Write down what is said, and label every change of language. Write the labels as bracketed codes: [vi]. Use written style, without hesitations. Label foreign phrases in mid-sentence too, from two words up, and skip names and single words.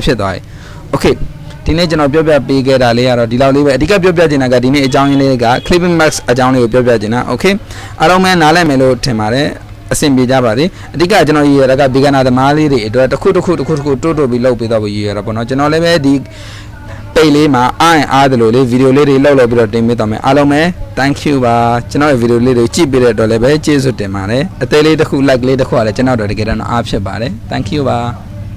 [my] ဖြစ်သွားပြီโอเคဒီနေ့ကျွန်တော်ပြောပြပေးခဲ့တာလေးကတော့ဒီလောက်လေးပဲအဓိကပြောပြချင်တာကဒီနေ့အကြောင်းရင်းလေးက [en] clipping max [my] အကြောင်းလေးကိုပြောပြချင်တာโอเคအားလုံးပဲနားလည်မယ်လို့ထင်ပါတယ်အဆင်ပြေကြပါစေအဓိကကျွန်တော်ရည်ရတာက beginner သမားလေးတွေအတွက်တစ်ခုတိုးပြီးလုပ်ပေးတော့ရည်ရတာပေါ့နော်ကျွန်တော်လည်းပဲဒီပိတ်လေးမှာအားတယ်လို့လေဗီဒီယိုလေးတွေလောက်ပြီးတော့တင်ပေးသွားမယ်အားလုံးပဲ [en] thank you [my] ပါကျွန်တော်ရဲ့ဗီဒီယိုလေးတွေကြည့်ပေးတဲ့အတွက်လည်းပဲကျေးဇူးတင်ပါတယ်အသေးလေးတစ်ခု like လေးတစ်ခုကလည်းကျွန်တော်တို့တကယ်တော့အားဖြစ်ပါတယ် [en] thank you [my] ပါ